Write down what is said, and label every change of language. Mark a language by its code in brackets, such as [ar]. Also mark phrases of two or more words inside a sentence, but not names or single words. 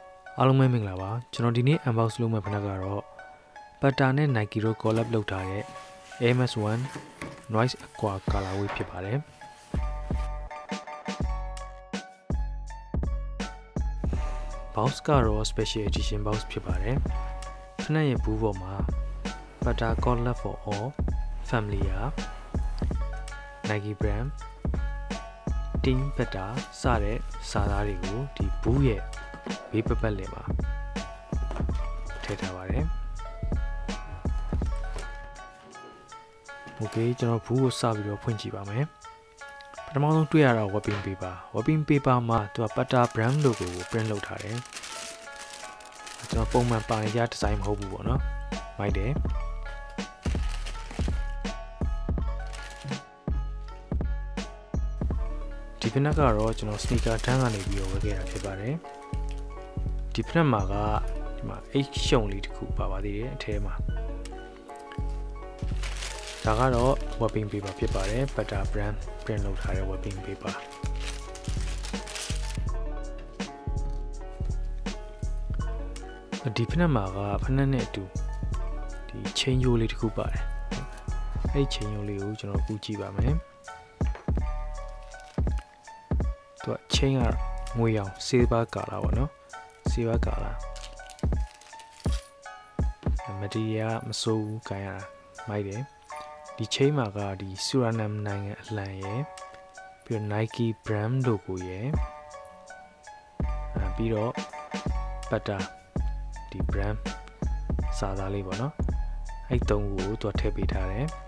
[my] အားလုံးပဲမင်္ဂလာပါကျွန်တော်ဒီနေ့ unbox လုပ်မယ့်ဖနက်ကတော့ Patta နဲ့ Nike တို့ collab လုပ်ထားတဲ့ MS1 Noise Aqua Colorway ဖြစ်ပါတယ် box ကတော့ [en] special edition box [my] ဖြစ်ပါတယ်ဖနက်ရဲ့ဘူးပေါ်မှာ Patta [en] collab for all family [my] Nike brand Team Patta စတဲ့စာသားတွေကိုဒီဘူးရဲ့ဘေးပတ်လေးမှာထည့်ထားပါတယ် Okay ကျွန်တော်ဘူးကိုစပြီးတော့ဖွင့်ကြည့်ပါမယ်ပထမဆုံးတွေ့ရတာ [en] wrapping paper [my] မှာသူက Patta [en] brand logo [my] ကို print လုပ်ထားတယ်ကျွန်တော်ပုံမှန်ပါနေကြဒီဇိုင်းမဟုတ်ဘူးပေါ့နော်မိုက်တယ် ဒီဖနက်ကတော့ကျွန်တော် sneaker တန်းကနေပြီးတော့ဝယ်ခဲ့တာဖြစ်ပါတယ်ဒီဖနက်မှာကဒီမှာ H ရှုံလေးတစ်ခုပါသေးတယ်အထဲမှာ ဒါကတော့ [en] wrapping paper [my] ဖြစ်ပါတယ် Patta brand print လုပ်ထားတဲ့ [en] wrapping paper [my] ဒီဖနက်မှာကဖနက်နဲ့အတူဒီ chain ရိုးလေးတစ်ခုပါတယ်အဲ့ chain ရိုးလေးကိုကျွန်တော်ကူးကြည့်ပါမယ် သူက chain ကငွေရောင် [en] silver color [my] ပေါ့နော် [en] silver color material [my] မစိုးဘူးကန်ရတာမိုက်တယ်ဒီ chain မှာကဒီ Suriname နိုင်ငံအလံရယ်ပြီးတော့ Nike [en] brand logo [my] ရယ်ပြီးတော့ Patta ဒီ brand စာသားလေးပေါ့နော်အဲ့သုံးခုကိုသူထည့်ပေးထားတယ်